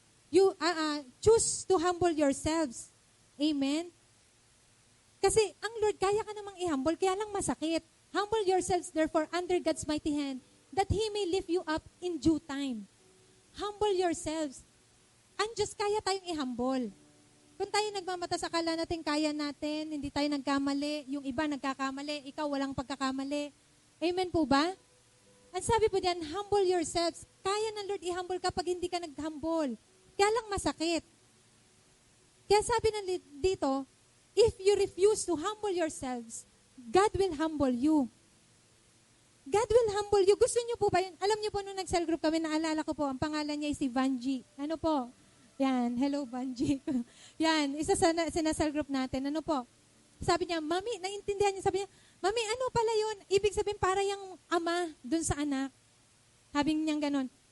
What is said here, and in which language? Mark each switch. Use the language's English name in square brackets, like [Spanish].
[English] You choose to humble yourselves. Amen? [Filipino] Kasi ang Lord, kaya ka namang i-humble, kaya lang masakit. [English] Humble yourselves therefore under God's mighty hand, that He may lift you up in due time. Humble yourselves. [Filipino] Ang Diyos, kaya tayong i-humble. Kung tayo nagmamata sa akala natin, kaya natin, hindi tayo nagkamali, yung iba nagkakamali, ikaw walang pagkakamali. Amen po ba? Ang sabi po diyan, [English] humble yourselves. [Filipino] Kaya ng Lord i-humble kapag hindi ka nag-humble. Kaya lang masakit. Kaya sabi ng dito, [English] if you refuse to humble yourselves, God will humble you. God will humble you. [Filipino] Gusto niyo po ba yun? Alam niyo po nung nag-cell group kami, naalala ko po, ang pangalan niya ay si Vanji. Ano po? Yan, hello Vanji. Yan, isa sa sinasal group natin. Ano po? Sabi niya, Mami, naintindihan niya, sabi niya, Mami, ano pala yun? Ibig sabihin, para yung ama dun sa anak. Sabi niya ganon.